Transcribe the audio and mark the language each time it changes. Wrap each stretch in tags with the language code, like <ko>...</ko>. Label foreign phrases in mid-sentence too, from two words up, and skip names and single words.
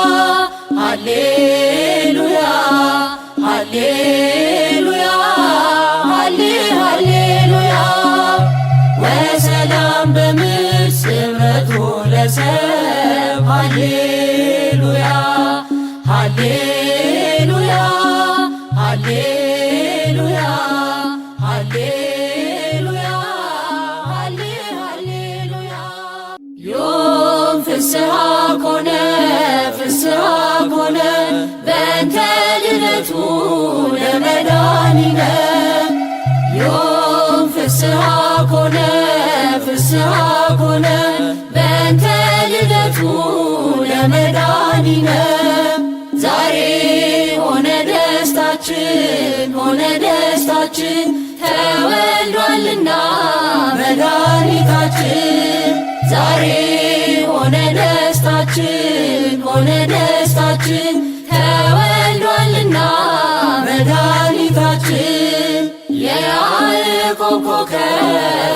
<gez>ሃሌሉያ ሃሌሉያ ሃሌሉያ ወሰላም በምድር ስምረቱ ለሰብ ሃሌሉያ ሃሌሉያ ሃሌሉያ ሃሌሉያ ሃሌሉያ ዮም ፍስሐ ኮነ ፍስሐ ኮነ በእንተ ልደቱ ለመድኃኒነ ዮም ፍስሐ ኮነ ፍስሐ ኮነ በእንተ ልደቱ ለመድኃኒነ</gez> <am>ዛሬ ሆነ ደስታችን ሆነ ደስታችን ተወልዷልና መድኃኒታችን ዛሬ ሆነ ደስታችን ሆነ ደስታችን ተወልዷልና መድኃኒታችን የያዕቆብ ኮከብ</am>